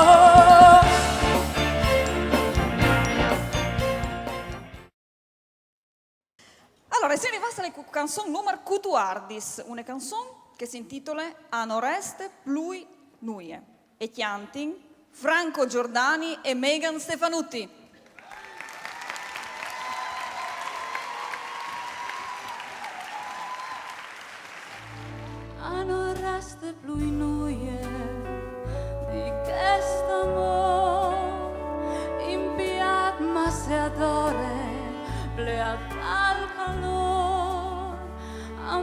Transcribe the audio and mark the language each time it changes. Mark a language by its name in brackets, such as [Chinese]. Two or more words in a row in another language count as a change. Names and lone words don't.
[Italian] Allora, si arriva alla canzone numero 14, una canzone che si intitola A Noreste Plui Nuie e chiantin Franco Giordani e Megan Stefanutti. [Friulian] A Noreste Plui Nuie di quest'amor impiat ma se adore pleat al calor